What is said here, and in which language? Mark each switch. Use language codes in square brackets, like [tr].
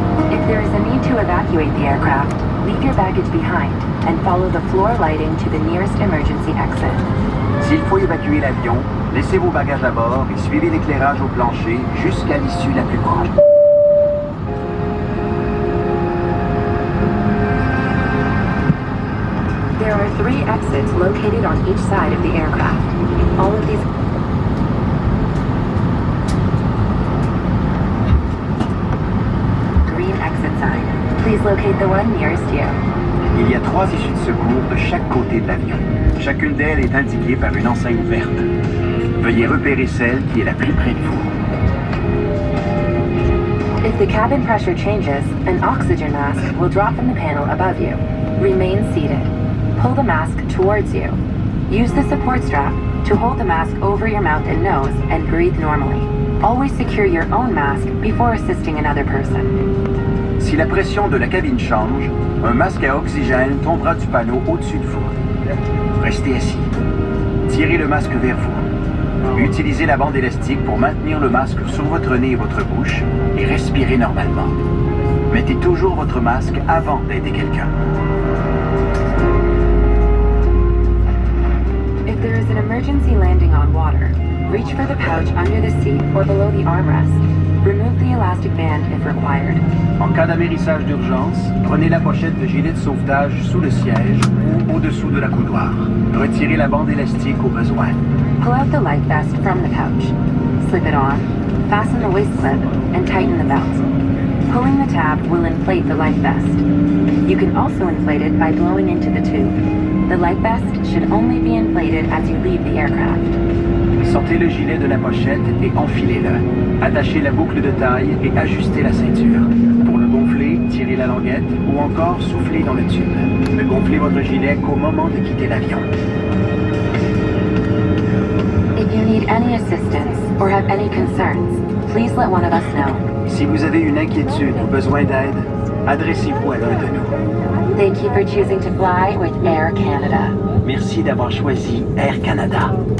[en] If there is a need to evacuate the aircraft, leave your baggage behind and follow the floor lighting to the nearest emergency exit. [fr] S'il faut évacuer l'avion, laissez vos bagages à bord et suivez l'éclairage au plancher jusqu'à l'issue la plus proche. [en] There are 3 exits located on each side of the aircraft. All of these green exit sign. Please locate the one nearest you. [fr] Il y a 3 issues de secours de chaque côté de l'avion. Chacune d'elles est indiquée par une enseigne verte. Veuillez repérer celle qui est la plus près de vous. [en] If the cabin pressure changes, an oxygen mask will drop from the panel above you. Remain seated. Pull the mask towards you. Use the support strap to hold the mask over your mouth and nose and breathe normally. Always secure your own mask before assisting another person. [fr] Si la pression de la cabine change, un masque à oxygène tombera du panneau au-dessus de vous. Restez assis. Tirez le masque vers vous. Utilisez la bande élastique pour maintenir le masque sur votre nez et votre bouche et respirez normalement. Mettez toujours votre masque avant d'aider quelqu'un. [en] If there is an emergency landing on water, reach for the pouch under the seat or below the armrest. Remove the elastic band if required. [fr] En cas d'amérissage d'urgence, prenez la pochette de gilet de sauvetage sous le siège ou au-dessous de la coudoir. Retirez la bande élastique au besoin. [en] Pull out the life vest from the pouch. Slip it on, fasten the waist clip, and tighten the belt. Pulling the tab will inflate the life vest. You can also inflate it by blowing into the tube. The life vest should only be inflated as you leave the aircraft. [fr] Sortez le gilet de la pochette et enfilez-le. Attachez la boucle de taille et ajustez la ceinture. Pour le gonfler, tirez la languette ou encore soufflez dans le tube. Ne gonflez votre gilet qu'au moment de quitter l'avion. [en] If you need any assistance or have any concerns, please let one of us know. [fr] Si vous avez une inquiétude ou besoin d'aide, adressez-vous à l'un de nous. [en] Thank you for choosing to fly with Air Canada. [fr] Merci d'avoir choisi Air Canada.